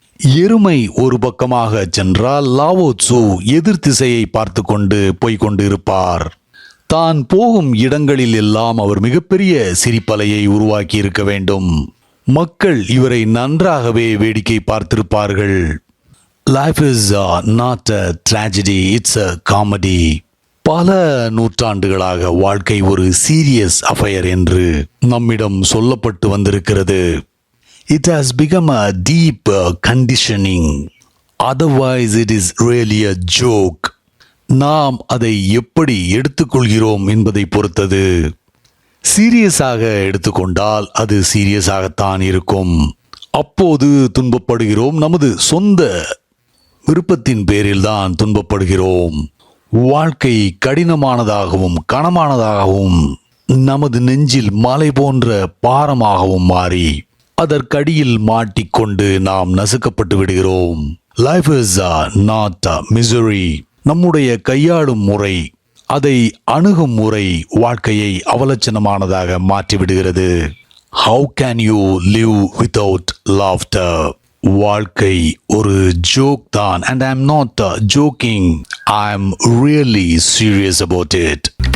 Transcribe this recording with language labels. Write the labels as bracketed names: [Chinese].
[Tamil] எருமை ஒரு பக்கமாக சென்றால் லாவோ சூ எதிர் திசையை பார்த்து கொண்டு போய்கொண்டு இருப்பார். தான் போகும் இடங்களில் எல்லாம் அவர் மிகப்பெரிய சிரிப்பலையை உருவாக்கி இருக்க வேண்டும். மக்கள் இவரை நன்றாகவே வேடிக்கை பார்த்திருப்பார்கள். [English] Life is not a tragedy, it's a comedy. [Tamil] பல நூற்றாண்டுகளாக வாழ்க்கை ஒரு சீரியஸ் அஃபயர் என்று நம்மிடம் சொல்லப்பட்டு வந்திருக்கிறது. [English] It has become a deep conditioning. Otherwise it is really a joke. [Tamil] நாம் அதை எப்படி எடுத்துக்கொள்கிறோம் என்பதை பொறுத்தது. சீரியஸாக எடுத்துக்கொண்டால் அது சீரியஸாகத்தான் இருக்கும். அப்போது துன்பப்படுகிறோம். நமது சொந்த விருப்பத்தின் பேரில் தான் துன்பப்படுகிறோம். வாழ்க்கை கடினமானதாகவும் கனமானதாகவும் நமது நெஞ்சில் மலை போன்ற பாரமாகவும் மாறி அதற்கடியில் மாட்டிக்கொண்டு நாம் நசுக்கப்பட்டு விடுகிறோம். [English] Life is not misery. [Tamil] நம்முடைய கையாளும் முறை, அதை அணுகும் முறை வாழ்க்கையை அவலட்சணமானதாக மாற்றிவிடுகிறது. [English] How can you live without laughter? [Tamil] வாழ்க்கை ஒரு ஜோக் தான். [English] And I'm not joking. I'm really serious about it.